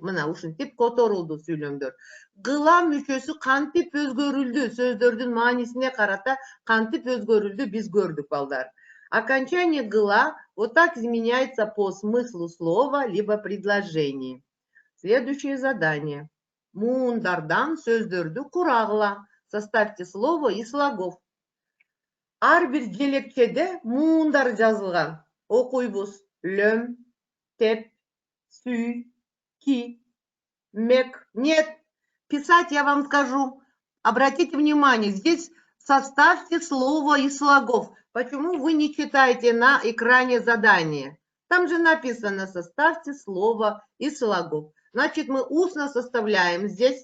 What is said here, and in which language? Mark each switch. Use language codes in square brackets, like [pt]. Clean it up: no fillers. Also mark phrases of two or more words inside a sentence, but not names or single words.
[ky] Мына ушинтип которулду сүйлөмдөр. Гыла мүчөсү кантип өзгөрүлдү? Сөздөрдүн маанисине карата кантип өзгөрүлдү биз көрдүк, балдар. [ru] Окончание гыла вот так изменяется по смыслу слова либо предложения. Следующее задание. [ky] Муундардан сөздөрдү курагыла. [ru] Составьте слово и слогов. [ky] Ар бир желекчеде муундар жазылган. Окуйбуз. Лем, теп, сүй, ки, мек. [ru] Нет, писать я вам скажу. Обратите внимание, здесь составьте слово и слогов. Почему вы не читаете на экране задание? Там же написано: составьте слово и слогов. Значит, мы устно составляем здесь.